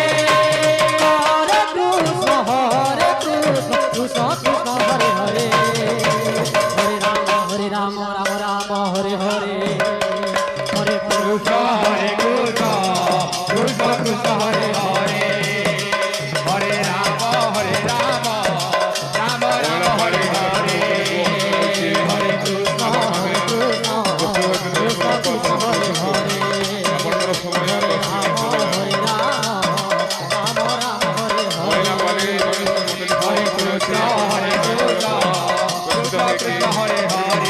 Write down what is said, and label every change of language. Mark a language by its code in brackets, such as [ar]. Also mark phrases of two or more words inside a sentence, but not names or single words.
[sa] হরে কৃষ্ণ কৃষ্ণ কৃষ্ণ হরে হরে হরে রাম রাম রাম হরে হরে হরে কৃষ্ণ হরে কৃষ্ণ কৃষ্ণ কৃষ্ণ হরে হরে হরে রাম রাম রাম হরে হরে হরে কৃষ্ণ কৃষ্ণ হরে হরে [bn] আপনার সময় আর দশ মিনিট [sa] হরে রাম হরে হরে হরে কৃষ্ণ হরে কৃষ্ণ কৃষ্ণ কৃষ্ণ হরে হরে